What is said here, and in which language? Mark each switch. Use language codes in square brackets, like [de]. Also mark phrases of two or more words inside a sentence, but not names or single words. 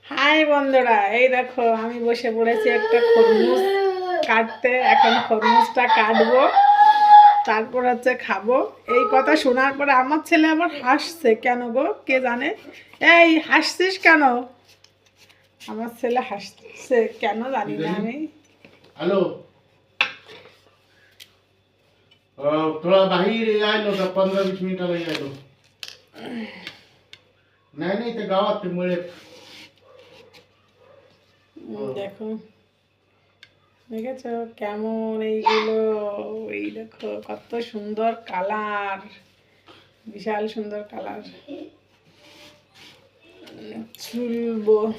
[bn] হাই বন্ধুরা, এই দেখো আমি বসে পড়েছি একটা খরমুজ কাটতে। এখন খরমুজটা কাটবো, তারপর হচ্ছে খাবো। এই কথা শোনার পরে আমার ছেলে আবার হাসছে। কেন গো, কে জানে? এই হাসছিস কেন? আমার ছেলে হাসছে কেন জানি না আমি। [mr] हेलो थोड़ा बाहर आलो का 15-20 मिनिट आलो नाही नाही ते गावात ते मुळे [bn] দেখো, দেখেছো কেমন এইগুলো? এই দেখো কত সুন্দর কালার, বিশাল সুন্দর কালার। চুলবো।